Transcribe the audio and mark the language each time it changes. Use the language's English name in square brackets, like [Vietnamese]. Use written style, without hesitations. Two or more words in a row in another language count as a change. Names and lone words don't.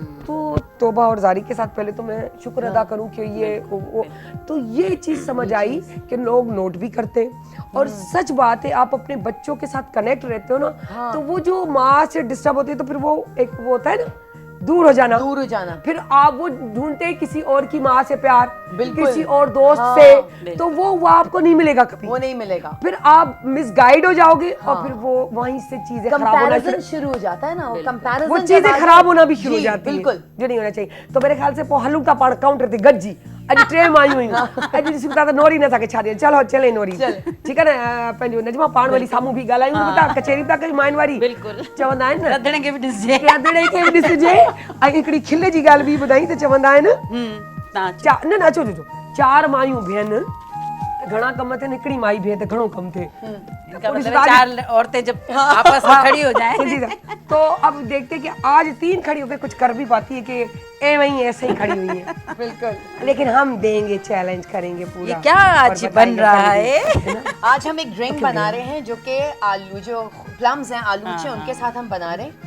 [Hindi] तो तौबा और जारी के साथ पहले तो मैं शुक्र अदा करूँ कि ये तो ये चीज़ समझ आई कि लोग नोट भी करते हैं, और सच बात है, आप अपने बच्चों के साथ कनेक्ट रहते हो ना, तो वो जो माँ से डिस्टर्ब होती है, तो फिर वो एक वो होता है ना, दूर हो जाना, फिर आप वो ढूंढते हैं किसी और की माँ से प्यार, किसी और दोस्त से, तो वो आपको नहीं मिलेगा कभी, वो नहीं मिलेगा, फिर आप मिसगाइड हो जाओगे, और फिर वो वहीं से चीजें खराब होना शुरू हो जाता है ना, वो कंपैरिजन, वो चीजें खराब होना भी शुरू हो जाती है, बिल्कुल जो नहीं होना चाहिए। तो मेरे ख्याल से [Sindhi] हलू का पाण काउंटर थी गज्जी अॼु 3 मायूं हुयूं, अॼु ॾिसी था त नोरी नथा के छा ॾिए, चलो चले नोरी, ठीकु आहे न, पंहिंजो नजमा पाण वरी साम्हूं बि ॻाल्हायूं, बेटा कचहरी था कयूं माइन वारी, बिल्कुल चवंदा आहिनि न रंधिणे खे बि ॾिसजे, रंधिणे खे बि ॾिसजे। ऐं हिकिड़ी खिल जी ॻाल्हि बि ॿुधाई त चवंदा आहिनि, न अचो अचो, 4 मायूं भेन घणा कम थियनि, हिकिड़ी माई भेन त घणो कम थिए, [Hindi] इसका मतलब है 4 औरतें जब आपस में खड़ी हो जाएं। तो अब देखते हैं कि आज 3 खड़ी होकर कुछ कर भी पाती है कि वहीं ऐसे ही खड़ी हुई है, बिल्कुल। लेकिन हम देंगे, चैलेंज करेंगे पूरा। ये क्या आज बन रहा है? आज हम एक ड्रिंक बना रहे हैं जो कि आलू, जो प्लम्स हैं, आलूचे, उनके साथ हम बना रहे हैं।